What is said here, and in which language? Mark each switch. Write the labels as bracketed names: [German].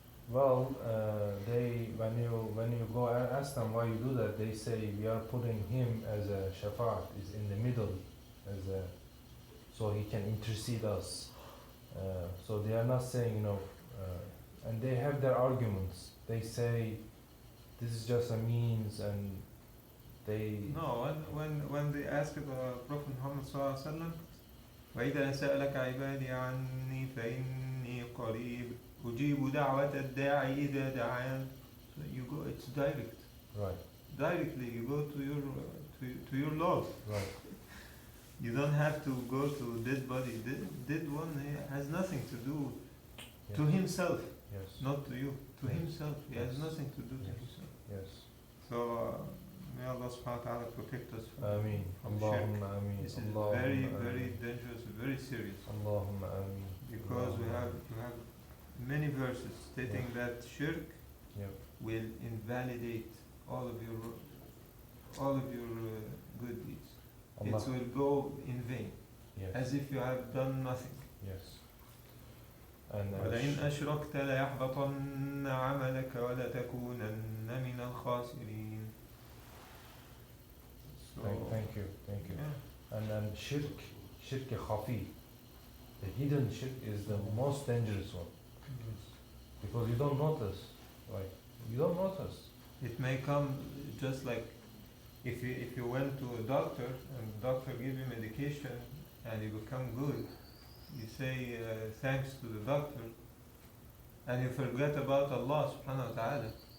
[English] Well, when you go and ask them why you do that, they say we are putting him as a shafa'at, is in the middle, so he can intercede us. So they are not saying, and they have their arguments. They say this is just a means, and they. No, when they asked Prophet Muhammad sallallahu alaihi wasallam, [Arabic] وإذا سألك عبادي عني فإني قريب أجيب دعوة الداعي إذا دعان. [English] So you go, it's direct. Right. Directly, you go to your Lord. Right. You don't have to go to dead body. Dead one has nothing to do to Yes. himself, Yes. not to you. To Yes. himself, he has Yes. nothing to do to Yes. himself. Yes. So may Allah subhanahu wa ta'ala protect us from Ameen. from Allahumma ameen. This is Allahumma very, ameen. very dangerous, very serious. Allahumma ameen. Because you have many verses stating that shirk Yep. will invalidate all of your good deeds. Allah. It will go in vain, Yes. as if you have done nothing. Yes. And [Arabic] ولئن أشركت ليحبطن عملك ولتكونن من الخاسرين. [English] So, thank you. yeah. And then shirk khafi, the hidden shirk is the most dangerous one. Because you don't notice. It may come just like if you went to a doctor and the doctor gives you medication and you become good, you say thanks to the doctor and you forget about Allah subhanahu wa ta'ala.